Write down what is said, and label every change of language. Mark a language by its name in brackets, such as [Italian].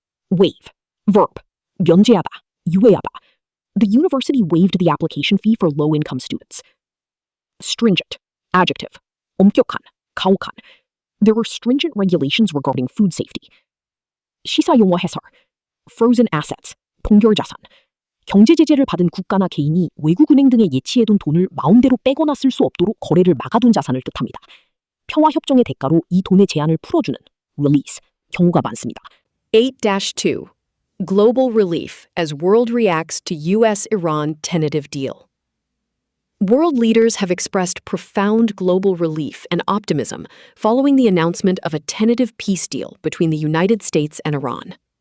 [Korean] Waive. Verb. 면제하다. 유예하다. [English] The university waived the application fee for low-income students. [Korean] Stringent. Adjective. 엄격한. 가혹한. [English] There were stringent regulations regarding food safety. [Korean] 시사용어 해설. Frozen assets. 동결자산. 경제 제재를 받은 국가나 개인이 외국은행 등에 예치해둔 돈을 마음대로 빼거나 쓸 수 없도록 거래를 막아둔 자산을 뜻합니다. 평화 협정의 대가로 이 돈의 제한을 풀어주는 release 경우가 많습니다. [English] 8-2. Global relief as world reacts to U.S.-Iran tentative deal. World leaders have expressed profound global relief and optimism following the announcement of a tentative peace deal between the United States and Iran.